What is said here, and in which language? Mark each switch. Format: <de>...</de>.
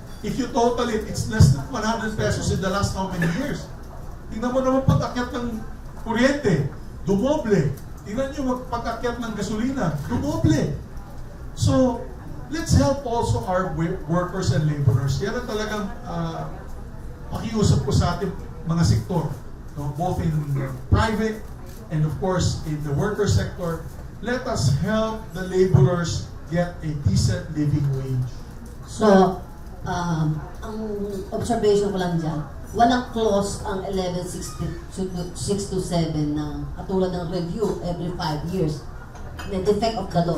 <en>If you total it, it's less than 100 pesos in the last how many years?</en> <tl>Tingnan mo naman pag-akyat ng kuryente, dumoble. Tingnan nyo pag-akyat ng gasolina, dumoble.</tl> <en>So, let's help also our workers and laborers.</en> <tl>Yan ang talagang pakiusap ko sa ating mga sektor.</tl> <en>No? Both in private and of course in the worker sector. Let us help the laborers get a decent living wage.</en> <tl>So, ang observation ko lang dyan, walang clause ang 11.627 na katulad ng review every 5 years.</tl> <en>The defect of the law.</en>